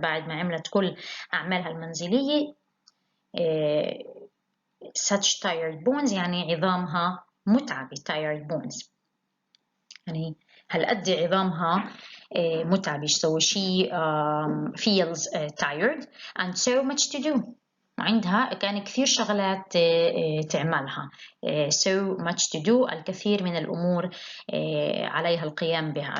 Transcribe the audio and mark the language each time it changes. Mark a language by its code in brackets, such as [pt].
[ar] بعد ما عملت كل أعمالها المنزلية. [en] Such tired bones [ar] يعني عظامها متعبة. [en] tired bones [ar] يعني هالقد عظامها متعبة. [en] So she feels tired and so much to do. [ar] عندها كان كثير شغلات تعملها. [en] So much to do [ar] الكثير من الأمور عليها القيام بها.